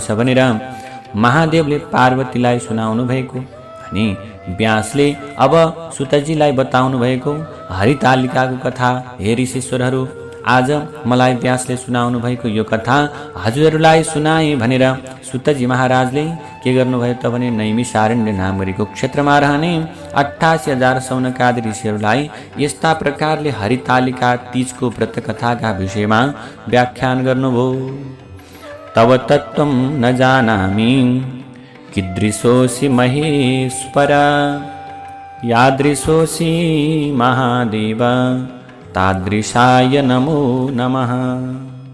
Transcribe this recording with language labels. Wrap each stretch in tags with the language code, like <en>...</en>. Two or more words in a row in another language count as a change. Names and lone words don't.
<ne>भनेर महादेवले पार्वतीलाई सुनाउनु भएको, अनि व्यासले अब सुतजीलाई बताउनु भएको हरितालिकाको कथा हे ऋषीश्वरहरू, आज मलाई व्यासले सुनाउनु भएको यो कथा हजुरहरूलाई सुनाए भनेर सुतजी महाराजले के गर्नुभयो त भने नैमिषारण्य नाम गरेको क्षेत्रमा रहने 88,000 सौनकादि ऋषिहरूलाई यस्ता प्रकारले हरितालिका तीजको व्रत कथाका विषयमा व्याख्यान गर्नुभयो।</ne> <sa>तव तत्त्वं न जानामि कीदृशोऽसि महेश्वर, यादृशोऽसि महादेव तादृशाय नमो नमः।</sa>